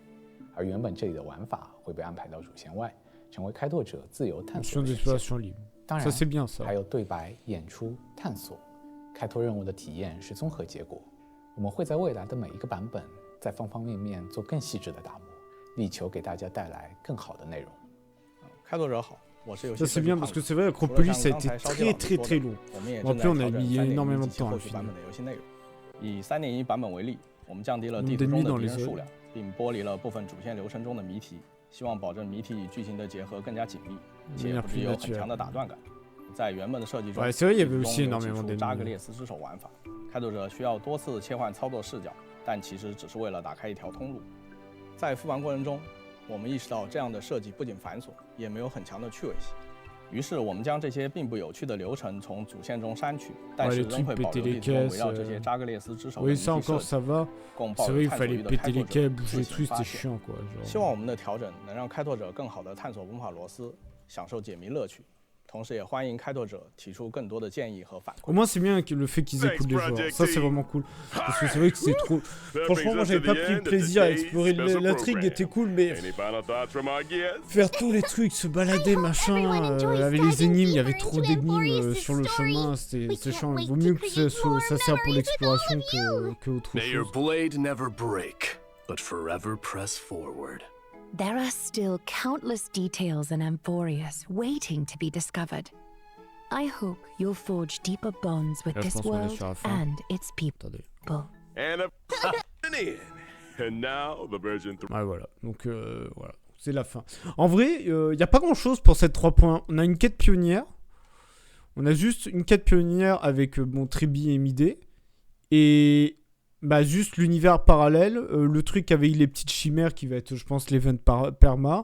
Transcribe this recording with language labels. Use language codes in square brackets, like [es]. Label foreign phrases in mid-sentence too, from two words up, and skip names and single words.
[zh] 而原本这里的玩法会被安排到主线外，成为开拓者自由探索的选项。当然，还有对白、演出、探索。开拓任务的体验是综合结果。我们会在未来的每一个版本在方方面面做更细致的打磨，力求给大家带来更好的内容。开拓者好，我是游戏 [fr] Ça c'est bien parce que c'est vrai, Acropolis ça a été très long. [zh] 我们也 [fr] Bon [zh] 正 [fr] après [zh] 在 [fr] on a [zh] 调整 [fr] mis [zh] 3.1 [fr] énormément de [zh] 及其 [fr] temps [zh] 后 [fr] à [zh] 续版 [fr] finir. [zh] 本的游戏内容。以3.1版本为例，我们降低了地 [fr] Nombre [zh] 图中 [fr] d'ennemis [zh] 的 [fr] dans [zh] 敌 [fr] les [zh] 人数 [fr] zones. [zh] 量，并剥离了部分主线流程中的谜题，希望保证谜题与剧情的结合更加紧密，且不只有很强的打断感。在原本的设计中， [fr] Ouais, c'est vrai, il y [zh] 地 [fr] avait [zh] 图 [fr] aussi [zh] 中有几 [fr] énormément [zh] 处扎格 [fr] d'ennemis. [zh] 列斯之手玩法，开拓者需要多次切换操作视角，但其实只是为了打开一条通路。在复盘过程中，我们意识到这样的设计不仅繁琐，也没有很强的趣味性。于是我们将这些并不有趣的流程从主线中删去，但是仍会保留地图中围绕这些扎格列斯之手的谜 [fr] Oui, [zh] 题 [fr] ça [zh] 设 [fr] encore [zh] 计， [fr] ça va. [zh] 供抱 [fr] C'est [zh] 有 [fr] vrai, il [zh] 探索 [fr] fallait [zh] 欲的 [fr] péter [zh] 开 [fr] les [zh] 拓者 [fr] câbles, [zh] 自 [fr] bouger les [zh] 行 [fr] trucs, [zh] 发 [fr] c'était [zh] 现。 [fr] chiant quoi. [zh] 希望我们的调整能让开拓者更好地探索文法螺丝，享受解谜乐趣。同时也欢迎开拓者提出更多的建议和反馈。 [fr] Au moins c'est bien que le fait qu'ils écoutent les joueurs, ça c'est vraiment cool. Parce que c'est vrai que c'est trop... Franchement moi j'avais pas pris le plaisir à explorer l'intrigue, était cool mais... Faire tous les trucs, se balader machin, avec les énigmes, il y avait trop d'énigmes sur le chemin, c'est chiant. Il vaut mieux que ça sert pour l'exploration que autre [en] May your [fr] chose. [en] blade never break, but forever press forward. There are still countless details in Amphoreus waiting to be discovered. I hope you'll forge deeper bonds with [fr] Là, je [en] this [fr] pense qu'on est [en] world [fr] sur la fin. [en] and its people. [fr] Attendez. [en] And now the version 3. [fr] Ouais voilà, donc voilà, c'est la fin. En vrai, il n'y a pas grand chose pour cette 3 points. On a une quête pionnière. On a juste une quête pionnière avec bon, Tribbie et Mydei. Et bah, juste l'univers parallèle. Le truc avec les petites chimères qui va être, je pense, l'event perma.